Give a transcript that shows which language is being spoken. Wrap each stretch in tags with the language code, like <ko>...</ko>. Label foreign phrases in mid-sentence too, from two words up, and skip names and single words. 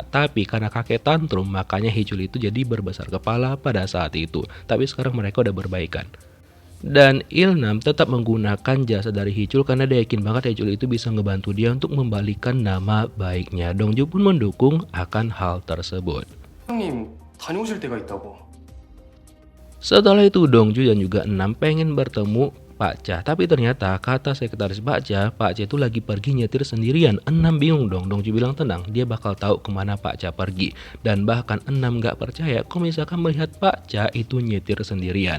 <id>Tapi karena kakek tantrum makanya Hichul itu jadi berbesar kepala pada saat itu. Tapi sekarang mereka udah berbaikan. Dan Ilnam tetap menggunakan jasa dari Hee-chul karena dia yakin banget Hee-chul itu bisa ngebantu dia untuk membalikan nama baiknya. Dongju pun mendukung akan hal tersebut.</id> <ko>형님 다녀오실 때가 있다고.</ko> <id>Setelah itu Dongju dan juga Enam pengen bertemu Pak Cha, tapi ternyata kata sekretaris Pak Cha itu lagi pergi nyetir sendirian. Enam bingung dong. Dongju bilang tenang, dia bakal tahu kemana Pak Cha pergi. Dan bahkan Enam gak percaya kalau misalkan melihat Pak Cha itu nyetir sendirian.</id>